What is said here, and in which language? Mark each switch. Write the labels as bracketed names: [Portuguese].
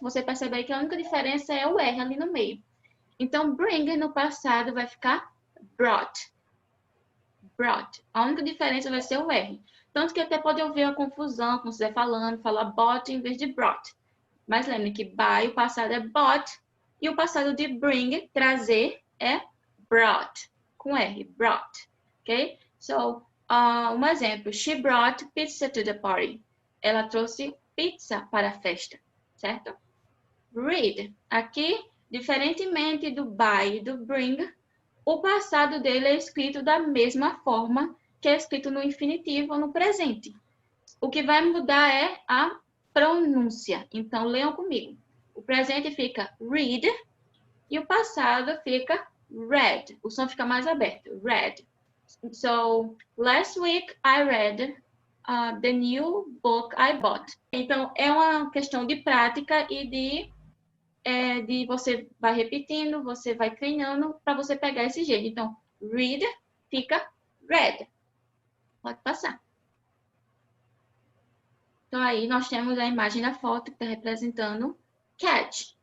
[Portuguese] Você percebe aí que a única diferença é o R ali no meio. Então, bring no passado vai ficar brought. Brought. A única diferença vai ser o R. Tanto que até pode ouvir a confusão, como você estiver falando, falar bought em vez de brought. Mas lembre que buy, o passado é bought, e o passado de bring, trazer, é brought. Com R, brought. Ok? So, um exemplo. [English] She brought pizza to the party. [Portuguese] Ela trouxe pizza para a festa. Certo? Read. Aqui, diferentemente do buy e do bring, o passado dele é escrito da mesma forma que é escrito no infinitivo ou no presente. O que vai mudar é a pronúncia. Então, leiam comigo. O presente fica read e o passado fica read. O som fica mais aberto. Read. [English] So, last week I read the new book I bought. [Portuguese] Então, é uma questão de prática e de você vai repetindo, você vai treinando para você pegar esse jeito. Então, read fica read. Pode passar. Então, aí nós temos a imagem da foto que está representando catch.